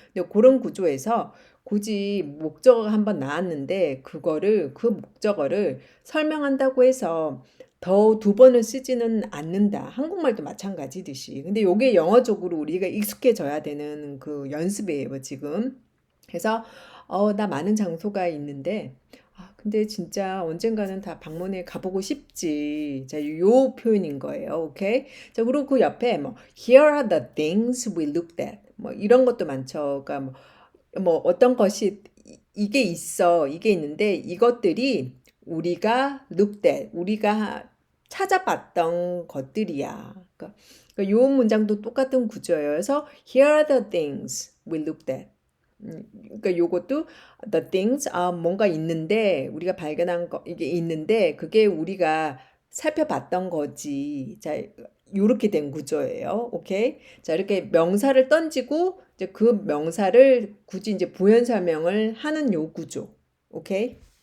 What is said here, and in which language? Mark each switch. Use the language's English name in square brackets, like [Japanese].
[Korean] 근데 그런 구조에서 굳이 목적어가 한번 나왔는데 그 목적어를 설명한다고 해서 더 두 번을 쓰지는 않는다. 한국말도 마찬가지듯이. 근데 요게 영어적으로 우리가 익숙해져야 되는 그 연습이에요, 지금. 그래서 나 많은 장소가 있는데 근데 진짜 언젠가는 다 방문해 가보고 싶지. 자, 요 표현인 거예요. 오케이? 자, 그리고 그 옆에 뭐 [English] here are the things we looked at. [Korean] 뭐 이런 것도 많죠. 그러니까 뭐 어떤 것이 이게 있어. 이게 있는데 이것들이 우리가 looked at. 우리가 찾아봤던 것들이야. 그러니까 요 문장도 똑같은 구조예요. 그래서 [English] here are the things we looked at. [Korean] 그러니까 요것도 the things 뭔가 있는데 우리가 발견한 거 이게 있는데 그게 우리가 살펴봤던 거지. 자, 요렇게 된 구조예요. 오케이? 자, 이렇게 명사를 던지고 이제 그 명사를 굳이 이제 부연 설명을 하는 요 구조. 오케이?